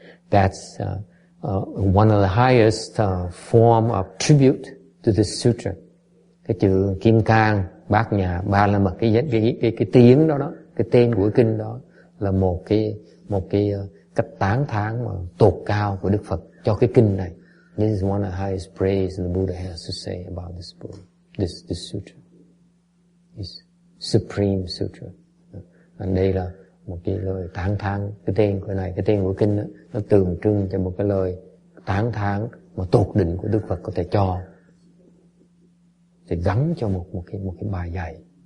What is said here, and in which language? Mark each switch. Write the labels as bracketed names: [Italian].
[English] That's one of the highest form of tribute to the sutra. [Vietnamese] Cái chữ Kim Cang, Bát Nhã, Ba La Mật, cái tiếng đó, cái tên của kinh đó là một cái cách tán thán mà tột cao của Đức Phật cho cái kinh này. [English] This is one of the highest praise the Buddha has to say about this book, this sutra. This supreme sutra. [Vietnamese] Và đây là một cái lời tán thán, cái tên của kinh đó, nó tượng trưng cho một cái lời tán thán mà tột đỉnh của Đức Phật có thể cho, thì gắn cho một cái bài dạy.